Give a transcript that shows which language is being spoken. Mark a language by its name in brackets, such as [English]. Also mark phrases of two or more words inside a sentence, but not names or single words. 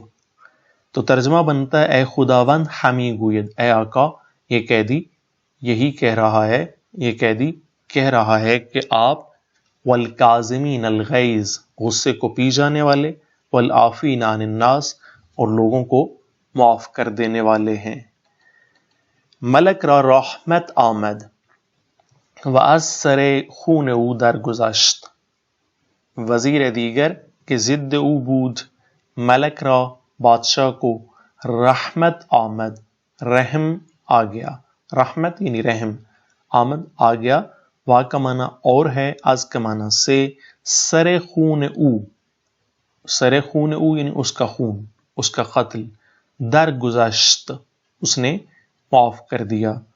[Urdu] تو ترجمہ بنتا ہے، [Persian] اے خداوند ہمی گوید، [Urdu] اے آقا یہ قیدی یہی کہہ رہا ہے، یہ قیدی کہہ رہا ہے کہ آپ [Arabic] والکاظمین الغیظ [Urdu] غصے کو پی جانے والے، [Arabic] والعافین عن الناس [Urdu] اور لوگوں کو معاف کر دینے والے ہیں۔ [Persian] ملک را رحمت آمد و از سر خون او درگذشت، وزیر دیگر کہ ضد او بود، ملک را [Urdu] بادشاہ کو، [Persian] رحمت آمد [Urdu] رحم آ گیا، رحمت یعنی رحم، آمد آ گیا، وا کا معنی اور ہے، از کا معنی سے، [Persian] سر خون او، سر خون او [Urdu] یعنی اس کا خون، اس کا قتل، درگذشت اس نے معاف کر دیا،